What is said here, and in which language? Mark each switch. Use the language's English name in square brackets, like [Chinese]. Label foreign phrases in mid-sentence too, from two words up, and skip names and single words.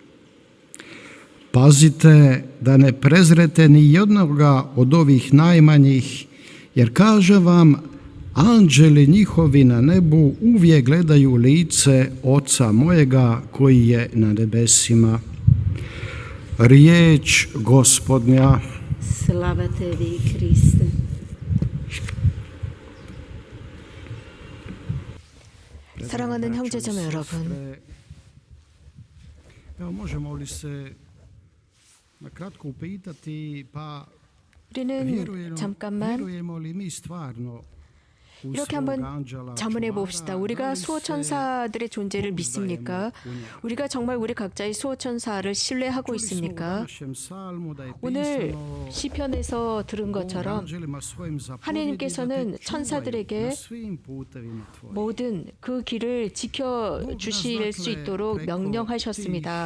[Croatian] Pazite da ne prezrete ni jednoga od ovih najmanjih, jer kažem vam, anđeli njihovi na nebu uvijek gledaju lice Oca mojega koji je na nebesima. Riječ Gospodnja. Slava tebi, Kriste. [Korean] 사랑하는 형제자매 여러분, [Croatian] možemo li se na kratko upitati, pa [Korean] 우리는 잠깐만 [Croatian] vjerujemo li mi stvarno u [Korean] 이렇게 [Croatian] svog [Korean] 한번 [Croatian] anđela [Korean] 자문해 [Croatian] čuvara? [Korean] 봅시다. 우리가 수호천사들의 존재를 믿습니까? 우리가 정말 우리 각자의 수호천사를 신뢰하고 있습니까? 오늘 시편에서 들은 것처럼 하나님께서는 천사들에게 모든 그 길을 지켜주실 수 있도록 명령하셨습니다.